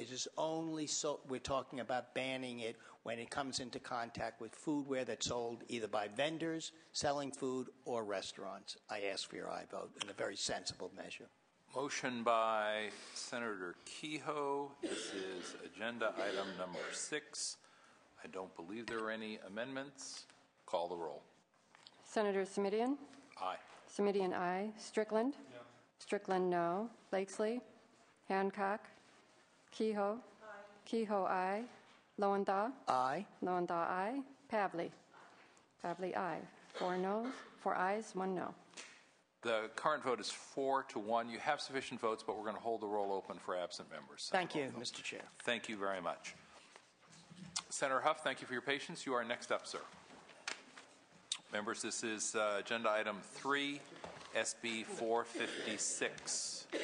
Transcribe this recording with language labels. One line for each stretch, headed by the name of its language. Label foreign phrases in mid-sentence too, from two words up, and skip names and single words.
English: It is only so we're talking about banning it when it comes into contact with foodware that's sold either by vendors selling food or restaurants. I ask for your aye vote in a very sensible measure. Motion by Senator Kehoe. This is agenda item number 6. I don't believe there are any amendments. Call the roll. Senator Simidian? Aye. Simidian, aye. Strickland? No. Strickland, no. Blakesley? Hancock? Kehoe? Aye. Kehoe, aye. Lowenthal? Aye. Lowenthal, aye. Pavley? Pavley, aye. 4 noes, 4 ayes, 1 no. The current vote is 4-1. You have sufficient votes, but we're going to hold the roll open for absent members. Thank you, Mr. Chair. Thank you very much. Senator Huff, thank you for your patience. You are next up, sir. Members, this is agenda item 3, SB 456.